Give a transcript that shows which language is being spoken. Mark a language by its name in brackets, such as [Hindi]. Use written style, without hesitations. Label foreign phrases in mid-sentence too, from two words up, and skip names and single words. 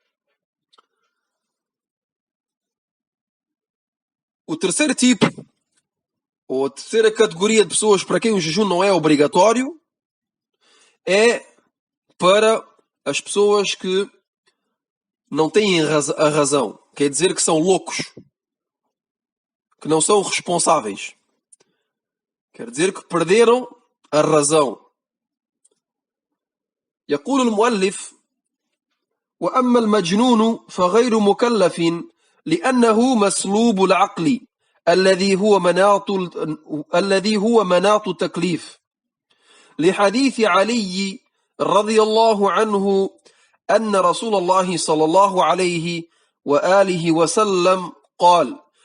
[Portuguese] O terceiro tipo, ou a terceira categoria de pessoas para quem o jejum não é obrigatório, é para as pessoas que não têm a razão. Quer dizer que são loucos, que não são responsáveis. Quer dizer que perderam a razão. [Arabic] يقول المؤلف: وأما المجنون فغير مكلف لأنه مسلوب العقل الذي هو مناط التكليف، لحديث علي رضي الله عنه أن رسول الله صلى الله عليه وآله وسلم قال: